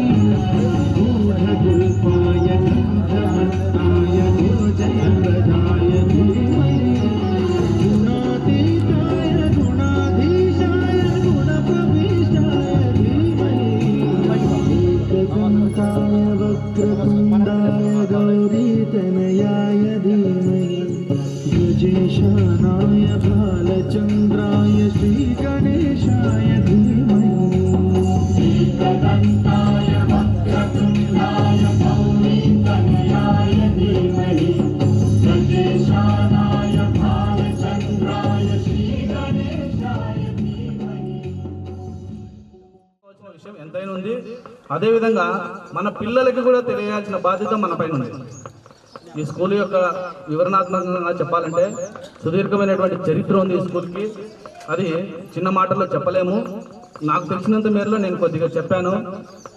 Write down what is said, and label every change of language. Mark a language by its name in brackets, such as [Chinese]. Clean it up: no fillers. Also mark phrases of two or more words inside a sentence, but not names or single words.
[Sanskrit] गूढगुल्पाय गन्धमत्ताय गुरुजयप्रदाय धीमहि गुणातीताय गुणाधीशाय गुणप्रविष्टाय धीमहि एकदन्ताय वक्रतुण्डाय गौरीतनयाय धीमहि गजेशानाय भालचन्द्राय श्रीगणेशाय धीमहि एकदन्ताय वक्रतुण्डाय गौरीतनयाय धीमहि गजेशानाय भालचन्द्राय श्रीगणेशाय धीमहि. [Telugu] విషయం ఎంతైనా ఉంది. అదేవిధంగా మన పిల్లలకి కూడా తెలియాల్సిన బాధ్యత మన పైన ఉంది. ఈ స్కూల్ యొక్క వివరణాత్మకంగా చెప్పాలంటే సుదీర్ఘమైనటువంటి చరిత్ర ఉంది ఈ స్కూల్కి. అది చిన్న మాటల్లో చెప్పలేము. నాకు తెలిసినంత మేరలో నేను కొద్దిగా చెప్పాను.